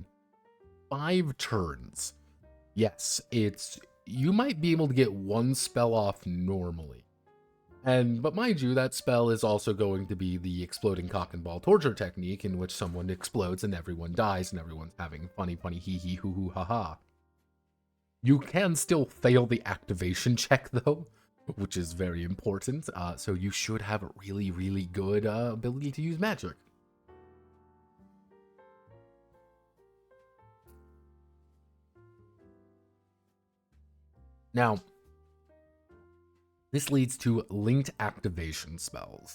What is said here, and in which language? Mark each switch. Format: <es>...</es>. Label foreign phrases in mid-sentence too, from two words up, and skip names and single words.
<en>5 turns. Yes, you might be able to get 1 spell off normally. But mind you, that spell is also going to be the exploding cock and ball torture technique, in which someone explodes and everyone dies and everyone's having funny hee hee hoo hoo ha ha. You can still fail the activation check, though, which is very important, so you should have a really, really good ability to use magic. Now, this leads to linked activation spells.</en>